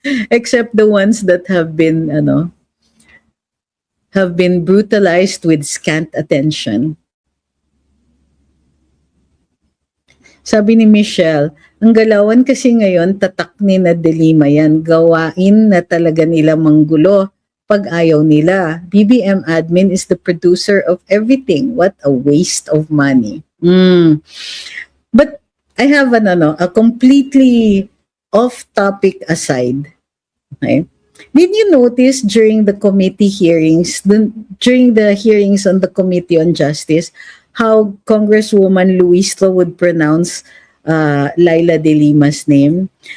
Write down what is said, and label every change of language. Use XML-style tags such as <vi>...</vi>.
<en>Except the ones that have been brutalized with scant attention.</en> <tl>Sabi ni Michelle, ang galawan kasi ngayon, tatak ni na Delima yan. Gawain na talaga nila manggulo pag ayaw nila.</tl> <en>BBM admin is the producer of everything. What a waste of money. But I have a completely off-topic aside. Okay? Did you notice during the committee hearings, during the hearings on the Committee on Justice, how Congresswoman Luistro would pronounce Laila de Lima's name?</en>